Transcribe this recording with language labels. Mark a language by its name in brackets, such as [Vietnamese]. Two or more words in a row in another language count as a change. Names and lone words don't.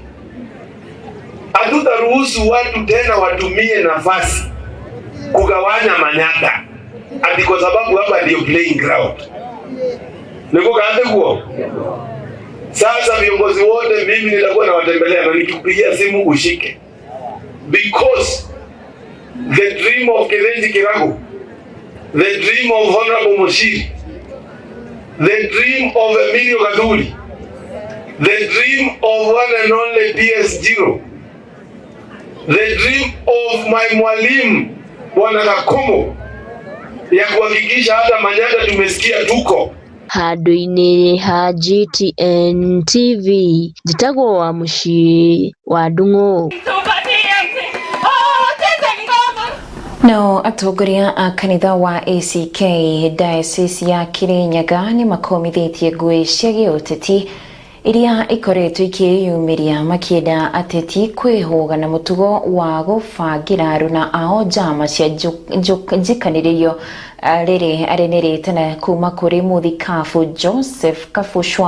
[Swahili] Hatutaruhusu watu tena watumie nafasi kugawanya Manyata ati kwa sababu hapa ndio [English] playing ground. [Swahili] Niko kaanze kuo. Sasa viongozi wote mimi nitakuwa nawatembelea na nikikupigia simu ushike. [English] Because the dream of Kerenji Kiragu, the dream of Honorable Mushiri, the dream of Emilio Gaduri, the dream of one and only PS0, the dream of my [Swahili] mwalimu Bwana [English] Kakomo, [Swahili] ya kuhakikisha hata Manyata tumesikia tuko [Kikuyu] handũ-inĩ ha GTN TV, njĩtagwo wa mũciĩ wa Ndung'u. No atongoria a kanitha wa ACK diocese ya Kirinyaga nĩ makomithĩtie ngũĩ cia gĩũteti iria ikoretwo ikĩyumĩria makĩenda ateti kwĩhũga na mũtugo wa gũbangĩra aruna ao njama cia njikanĩrĩrio rĩrĩ arenĩrĩte na kuma kũrĩ mũthikabu Joseph Kabuchwa.